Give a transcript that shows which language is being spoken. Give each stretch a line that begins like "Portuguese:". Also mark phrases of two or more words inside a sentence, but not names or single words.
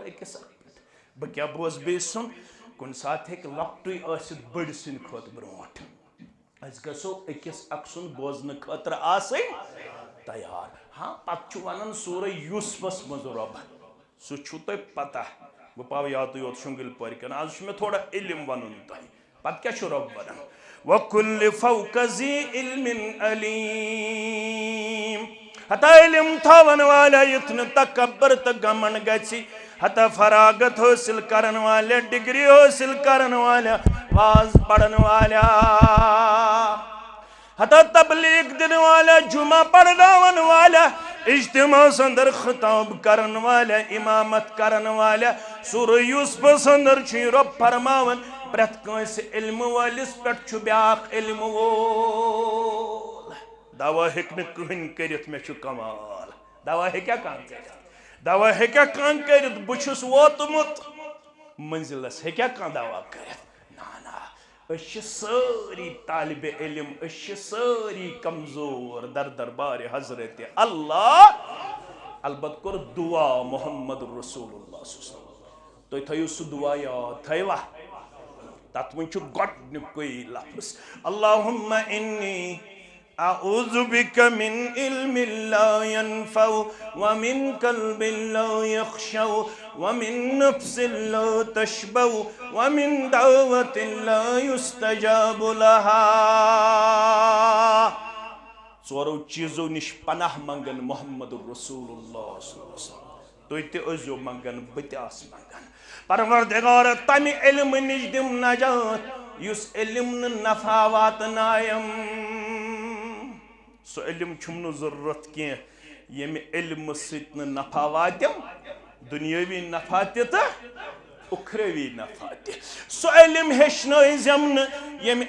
Kashmiri: أکِس اکھ پٮ۪ٹھ بہٕ کیٛاہ بوزٕ بیٚیہِ سُنٛد کُنہِ ساتہٕ ہیٚکہِ لۄکٹُے ٲسِتھ بٔڑۍ سٕنٛدِ کھۄتہٕ برونٛٹھ أسۍ گژھو أکِس اکھ سُنٛد بوزنہٕ خٲطرٕ آسٕنۍ تیار ہاں پتہٕ چھُ ونان سورہ یوسفس منٛز رۄب سُہ چھُو تۄہہِ پتہ بہٕ پاو یادٕے یوت شُنٛگٕلۍ پٲرۍ کِنۍ آز چھُ مےٚ تھوڑا علم ونُن تۄہہِ پتہٕ کیٛاہ چھُ رۄب ونان
Arabic: وَكُلِّ فَوْقَ ذِي عِلْمٍ عَلِيمٍ
Kashmiri: ہتا علم تھاون والا یُتھ نہٕ تکبر تہٕ گمنڈ گژھِ ہتا فراغت حٲصِل کرن والا ڈگری حٲصِل کرن والا واز پڑھن والا ہتا تبلیغ دن والا جمعہ پڑھناون والا اجتماع اندر خطاب کرن والا امامت کرن والا سورہ یوسفس اندر چھُ رۄب فرماون پرٛٮ۪تھ کٲنٛسہِ علم وٲلِس پٮ۪ٹھ چھُ بیٛاکھ علم وول دوا ہیٚکہِ نہٕ کٕہٕنۍ کٔرِتھ مےٚ چھُ کمال دوا ہیٚکیٛاہ کانٛہہ کٔرِتھ دوا ہیٚکیٛاہ کانٛہہ کٔرِتھ بہٕ چھُس ووتمُت منزلس ہیٚکیٛاہ کانٛہہ دوا کٔرِتھ أسۍ چھِ سٲری طالبِ علم أسۍ چھِ سٲری کمزور در دربارِ حضرت اللہ البتہ کوٚر دعا محمد رسول اللہ
Arabic: صلی اللہ علیہ وسلم
Kashmiri: تُہۍ تھٲیِو سُہ دعا یاد تھٲیوا تتھ منٛز چھُ گۄڈنیُکُے لفظ
Arabic: اللہُمَّ اِنِّی اعوذ بک من علم لا ينفع ومن قلب لا يخشع ومن نفس لا تشبع ومن دعوة لا يستجاب لها
Kashmiri: ژورو چیزو نش پناہ منگن محمد رسول اللہ
Arabic: صلی اللہ علیہ وسلم
Kashmiri: تُہۍ تہِ ٲسۍزیو منگن بہٕ تہِ آسہٕ منگن پروردگار تمہِ علم نش دِم نجات یُس علم نہٕ نفع واتنایم سُہ علم چھُم نہٕ ضروٗرت کینٛہہ ییٚمہِ علمہٕ سۭتۍ نہٕ نفع واتیم دُنیٲوی نفع تہِ تہٕ اُکھرٲوی نفع تہِ سُہ علم ہیٚچھنٲیزٮ۪م نہٕ ییٚمہِ